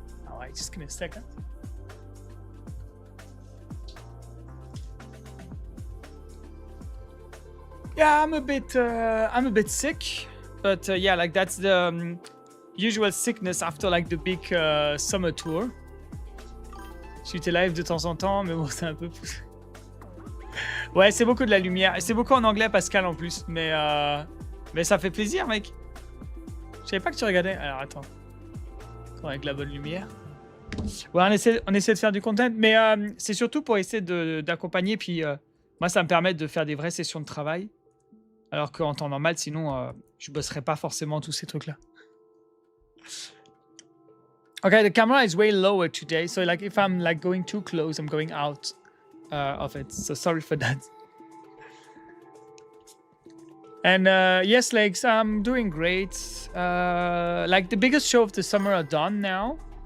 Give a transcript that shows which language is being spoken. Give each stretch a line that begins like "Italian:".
English: All right, just give me a second. Yeah, I'm a bit sick, but yeah, like that's the usual sickness after like the big summer tour.
French: Je suis live de temps en temps, mais bon, c'est un peu. Ouais, c'est beaucoup de la lumière. C'est beaucoup en anglais, Pascal, en plus, mais ça fait plaisir, mec. Je savais pas que tu regardais. Alors attends, avec la bonne lumière. Ouais, on essaie de faire du content, mais c'est surtout pour essayer d'accompagner. Puis moi, ça me permet de faire des vraies sessions de travail. Alors qu'en temps normal, sinon, je bosserais pas forcément tous ces trucs-là.
English: Okay, the camera is way lower today, so like if I'm like going too close, I'm going out of it. So sorry for that. And yes, Legs, I'm doing great. Like the biggest show of the summer are done now.